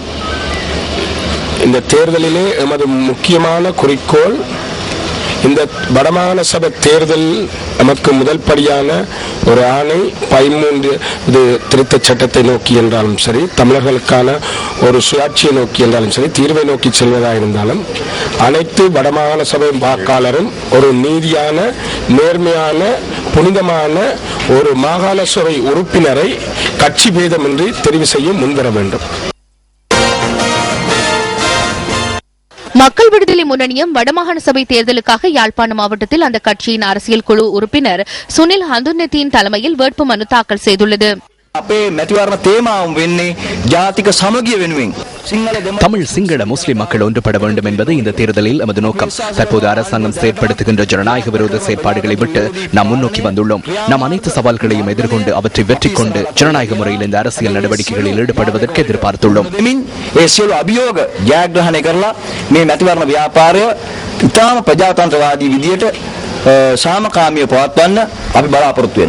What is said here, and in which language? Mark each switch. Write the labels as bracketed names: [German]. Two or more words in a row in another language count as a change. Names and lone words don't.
[Tamil] இந்த தேர்தலிலே எமது முக்கியமான குறிக்கோள் இந்த வடமாகாண சபை தேர்தல் நமக்கு முதல் படியான ஒரு ஆணை 13 திருத்த சட்டத்தை நோக்கி என்றாலும் சரி, தமிழர்களுக்கான ஒரு சுயாட்சியை நோக்கி என்றாலும் சரி, தீர்வை நோக்கி செல்வதாக இருந்தாலும் அனைத்து வடமாகாண சபை வாக்காளரும் ஒரு நீதியான, நேர்மையான, புனிதமான ஒரு மாகாண சபை உறுப்பினரை கட்சி பேதமின்றி தெரிவு செய்ய முன்வர வேண்டும். மக்கள் விடுதலை முன்னணியும் வடமாகாண சபை தேர்தலுக்காக யாழ்ப்பாண மாவட்டத்தில் அந்த கட்சியின் அரசியல் குழு உறுப்பினர் சுனில் ஹந்துன்னத்தின் தலைமையில் வேட்புமனு தாக்கல் செய்துள்ளது. [Sinhala] අපේ මැතිවරණ තේමාව වෙන්නේ ජාතික සමගිය වෙනුවෙන්. [Tamil] தமிழ், சிங்கள, முஸ்லிம் மக்கள் ஒன்றுபட வேண்டும் என்பது இந்த தேர்தலில் நமது நோக்கம். தற்போது அரசாங்கம் செயற்படுத்துகின்ற ஜனநாயக விரோத செயற்பாடுகளை விட்டு நாம் முன்னோக்கி வந்துள்ளோம். நாம் அனைத்து சவால்களையும் எதிர்கொண்டு அவற்றை வெற்றி கொண்டு ஜனநாயக முறையில் இந்த அரசியல் நடவடிக்கைகளில் ஈடுபடுவதற்கு எதிர்பார்த்துள்ளோம். [Sinhala] ඒ සියලු අභියෝග ජයග්‍රහණය කරලා මේ මැතිවරණ ව්‍යාපාරය ඉතාම ප්‍රජාතන්ත්‍රවාදී විදියට සාමකාමීව පවත්වන්න අපි බලාපොරොත්තු වෙනවා.